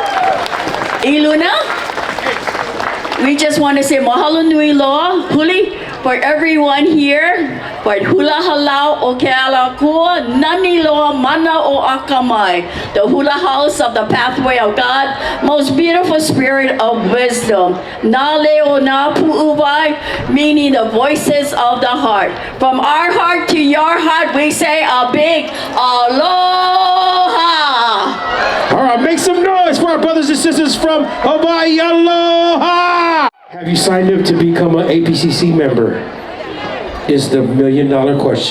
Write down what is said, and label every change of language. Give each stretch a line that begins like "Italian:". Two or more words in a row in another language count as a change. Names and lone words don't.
Hawaiian: Iluna,
English: we just want to say
Hawaiian: mahalo nui loa, huli,
English: for everyone here, for
Hawaiian: hula halau o ke ala kua, nani loa mana o akamai,
English: the hula house of the pathway of God, most beautiful spirit of wisdom.
Hawaiian: Na leo na pu'uwai,
English: meaning the voices of the heart. From our heart to your heart, we say a big aloha. All right, make some noise for our brothers and sisters from Hawaii. Aloha! Have you signed up to become an APCC member? Is the million-dollar question.